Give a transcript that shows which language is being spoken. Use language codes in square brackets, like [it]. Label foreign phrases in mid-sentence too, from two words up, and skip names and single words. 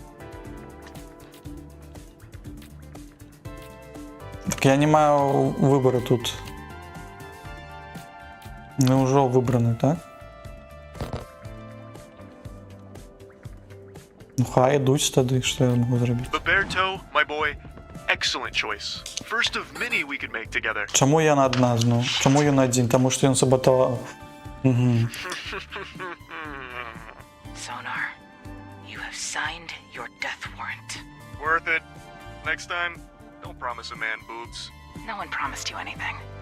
[be] Так я не маю выбору тут. Ўжо выбраны, так? Хай ідуць тады, што я магу зрабіць. [en] Roberto, my boy, excellent choice. First of many we could make together. [be] Чаму я на адна зноў? Чаму ён адзін? Таму што ён сабатаваў. [en] Sonar, you have signed your death warrant. Worth it. Next time, don't promise a man boobs. No one promised you anything.